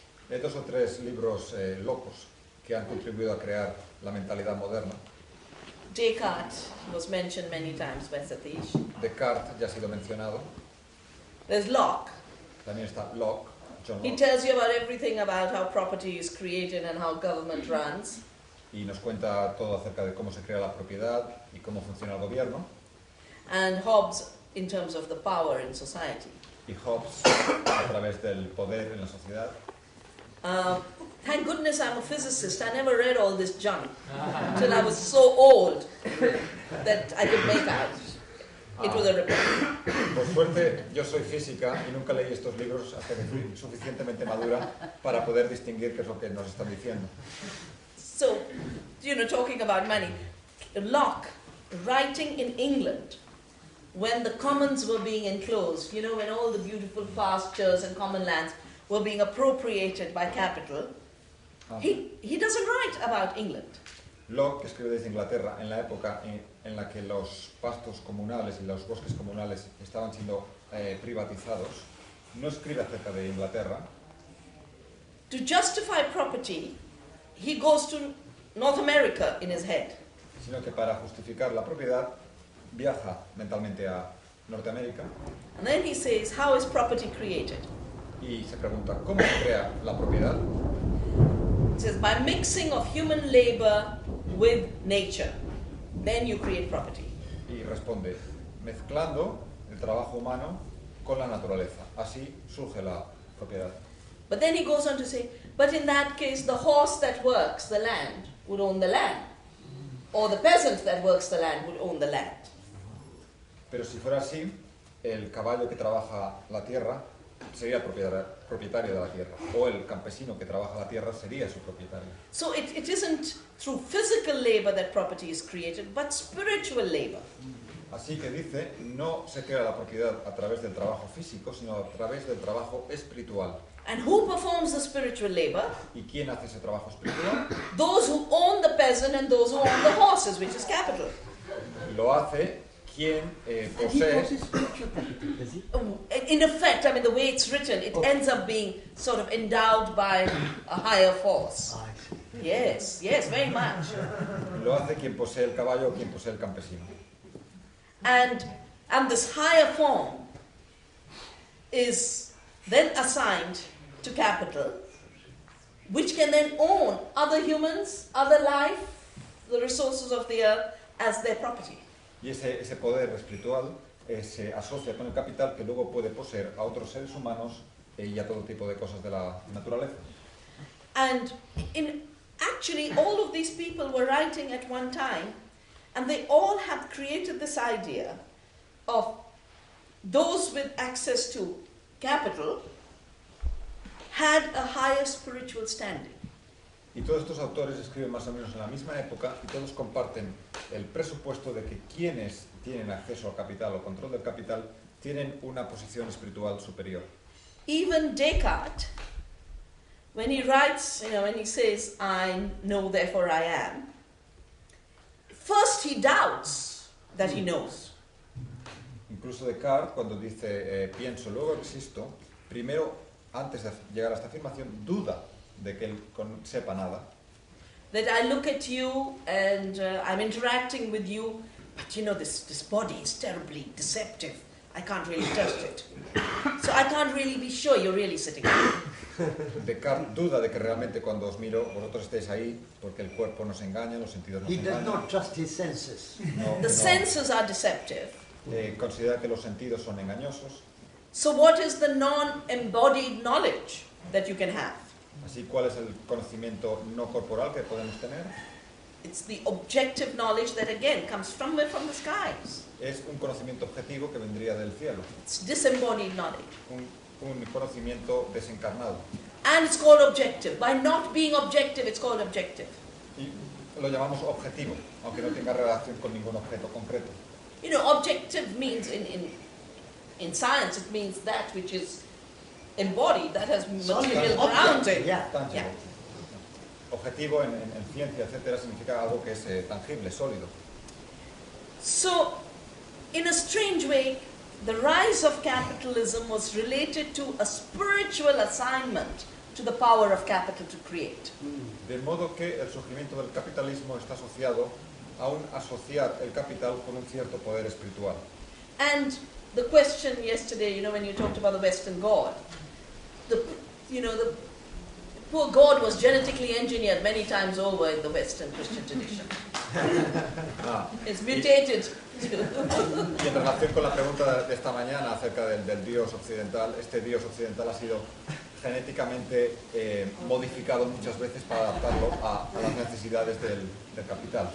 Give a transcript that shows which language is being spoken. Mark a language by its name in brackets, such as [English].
[Spanish] Hay 2 o 3 libros locos que han contribuido a crear la mentalidad moderna. [English] Descartes was mentioned many times by Satish. [Spanish] Descartes ya ha sido mencionado. [English] There's Locke. [Spanish] También está Locke, John [English] He Locke, tells you about everything about how property is created and how government runs. [Spanish] y nos cuenta todo acerca de cómo se crea la propiedad y cómo funciona el gobierno. [English] And Hobbes in terms of the power in society. [Spanish] Y Hobbes a través del poder en la sociedad. [English] Thank goodness I'm a physicist. I never read all this junk until I was so old that I could make out. It was a report. [Spanish] Por suerte, yo soy física y nunca leí estos libros hasta que fui suficientemente madura para poder distinguir qué es lo que nos están diciendo. [English] So, talking about money, Locke, writing in England, when the commons were being enclosed, when all the beautiful pastures and common lands were being appropriated by capital, he doesn't write about England. [Spanish] Locke, que escribe desde Inglaterra, en la época en la que los pastos comunales y los bosques comunales estaban siendo privatizados, no escribe acerca de Inglaterra. [English] To justify property, he goes to North America in his head. [Spanish] Sino que para justificar la propiedad viaja mentalmente a Norteamérica [English] And then he says, how is property created? [Spanish] y se pregunta, ¿cómo se crea la propiedad? [English] He says, by mixing of human labor with nature, then you create property. [Spanish] Y responde, mezclando el trabajo humano con la naturaleza. Así surge la propiedad. [English] But then he goes on to say, but in that case, the horse that works the land would own the land, or the peasant that works the land would own the land. [Spanish] Pero si fuera así, el caballo que trabaja la tierra sería propietario de la tierra, o el campesino que trabaja la tierra sería su propietario. [English] So it isn't through physical labor that property is created, but spiritual labor. [Spanish] Así que dice, no se crea la propiedad a través del trabajo físico, sino a través del trabajo espiritual. [English] And who performs the spiritual labor? [Spanish] ¿Y quién hace ese trabajo espiritual? [English] Those who own the peasant and those who own the horses, which is capital. [Spanish] Lo hace quien [English] And he [Spanish] posee. [English] possesses spiritual property, does he? In effect, I mean, the way it's written, it ends up being sort of endowed by a higher force. I see. Yes, yes, very much. [Spanish] Lo hace quien posee el caballo o quien posee el campesino. [English] And this higher form is then assigned to capital, which can then own other humans, other life, the resources of the earth as their property. [Spanish] Y ese poder espiritual se asocia con el capital que luego puede poseer a otros seres humanos y a todo tipo de cosas de la naturaleza. [English] And actually, all of these people were writing at one time, and they all had created this idea of those with access to capital had a higher spiritual standing. [Spanish] Y todos estos autores escriben más o menos en la misma época y todos comparten el presupuesto de que quienes tienen acceso al capital o control del capital tienen una posición espiritual superior. [English] Even Descartes, when he writes, when he says, I know, therefore I am, first he doubts that he knows. [Spanish] Incluso Descartes, cuando dice pienso, luego existo, primero, antes de llegar a esta afirmación, duda de que él sepa nada. [English] That I look at you and I'm interacting with you, but this body is terribly deceptive. I can't really trust it. So I can't really be sure you're really sitting here. [Spanish] Descartes duda de que realmente cuando os miro vosotros estéis ahí porque el cuerpo nos engaña, los sentidos nos [English] He does [Spanish] engañan. [English] not trust his senses. The senses are deceptive. [Spanish] Considera que los sentidos son engañosos. [English] So what is the non-embodied knowledge that you can have? [Spanish] Así, ¿cuál es el conocimiento no corporal que podemos tener? [English] It's the objective knowledge that again comes from the skies. [Spanish] Es un conocimiento objetivo que vendría del cielo, [English] It's disembodied knowledge. [Spanish] un conocimiento desencarnado. [English] And it's called objective. By not being objective, it's called objective. [Spanish] Y lo llamamos objetivo, aunque no tenga relación con ningún objeto concreto. [English] Objective means in science, it means that which is embodied, that has material grounding. Yeah. Tangible. [Spanish] Objetivo en ciencia, etcétera, significa algo que es tangible, sólido. [English] So, in a strange way, the rise of capitalism was related to a spiritual assignment to the power of capital to create. [Spanish] De modo que el surgimiento del capitalismo está asociado a un asociar el capital con un cierto poder espiritual. [English] And the question yesterday, when you talked about the Western God, the poor God was genetically engineered many times over in the Western Christian tradition. It's mutated. [Spanish] Y en relación con la pregunta de esta mañana acerca del Dios occidental, este Dios occidental ha sido genéticamente modificado muchas veces para adaptarlo a las necesidades del capital.